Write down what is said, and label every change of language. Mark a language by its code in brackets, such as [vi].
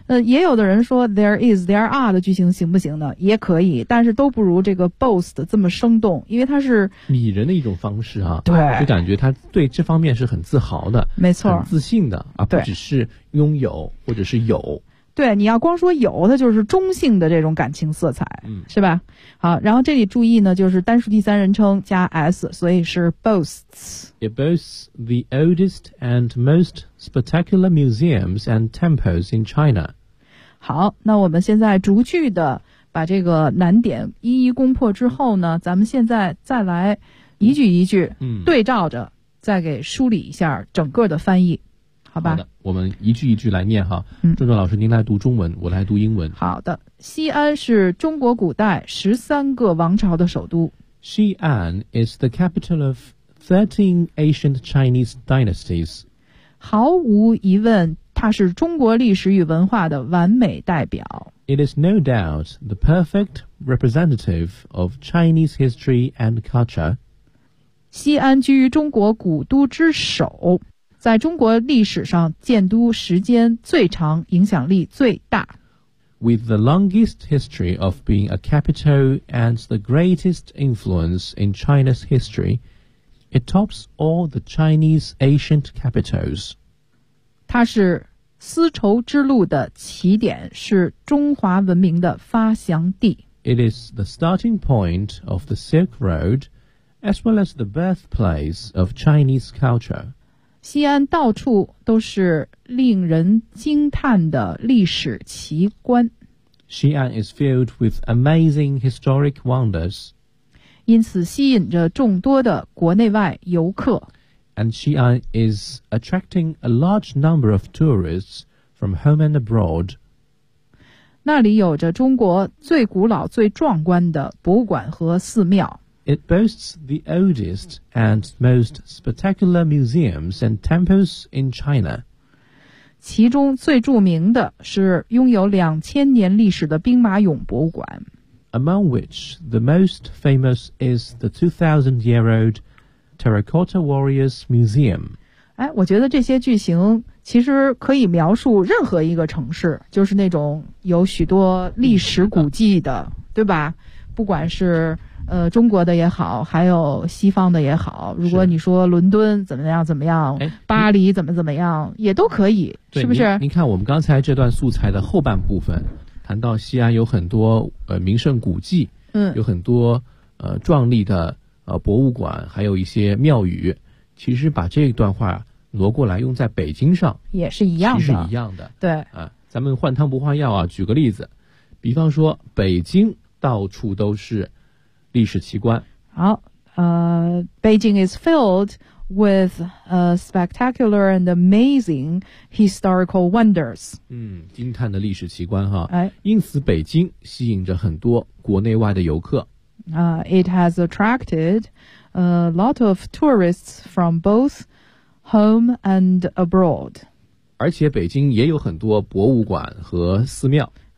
[zh] 也有的人说 [en] there is there are [zh] 的句型行不行呢，也可以，但是都不如这个 boast 这么生动，因为它是拟人的一种方式啊。对，就感觉他对这方面是很自豪的，没错，很自信的啊，不只是拥有或者是有。对，你要光说有，它就是中性的这种感情色彩，是吧。好，然后这里注意呢，就是单数第三人称加 s， 所以是 boasts。 [en] It boasts the oldest and most spectacular museums and temples in China。 [zh] 好，那我们现在逐句的把这个难点一一攻破之后呢，咱们现在再来一句一句对照着再给梳理一下整个的翻译，好吧。好的，我们一句一句来念哈。郑壮老师您来读中文，我来读英文。好的，西安是中国古代十三个王朝的首都。 [en] 西安 is the capital of 13 ancient Chinese dynasties。 [zh] 毫无疑问，它是中国历史与文化的完美代表。 [en] It is no doubt the perfect representative of Chinese history and culture。 [zh] 西安居于中国古都之首，在中国历史上建都时间最长，影响力最大。 [en] With the longest history of being a capital and the greatest influence in China's history, it tops all the Chinese ancient capitals. [zh] 它是丝绸之路的起点，是中华文明的发祥地。 [en] It is the starting point of the Silk Road, as well as the birthplace of Chinese culture. [zh] 西安到处都是令人惊叹的历史奇观。 [en] 西安 is filled with amazing historic wonders. [zh] 因此吸引着众多的国内外游客。 [en] And 西安 is attracting a large number of tourists from home and abroad. [zh] 那里有着中国最古老最壮观的博物馆和寺庙。 [en] It boasts the oldest and most spectacular museums and temples in China. [zh] 其中最著名的是拥有2000年历史的兵马俑博物馆。 [en] Among which the most famous is the 2,000-year-old Terracotta Warriors Museum. [zh] 哎，我觉得这些句型其实可以描述任何一个城市，就是那种有许多历史古迹的，对吧？不管是中国的也好，还有西方的也好，如果你说伦敦怎么样怎么样，巴黎怎么怎么样，也都可以，是不是？您看我们刚才这段素材的后半部分，谈到西安有很多名胜古迹，有很多壮丽的博物馆，还有一些庙宇，其实把这段话挪过来用在北京上也是一样的，其实一样的，对啊，咱们换汤不换药啊，举个例子，比方说北京到处都是历史奇观。 [en] 好，Beijing is filled with spectacular and amazing historical wonders. [zh] 嗯，惊叹的历史奇观哈。哎，因此北京吸引着很多国内外的游客。 [en] It has attracted a lot of tourists from both home and abroad. [zh] 而且北京也有很多博物馆和寺庙。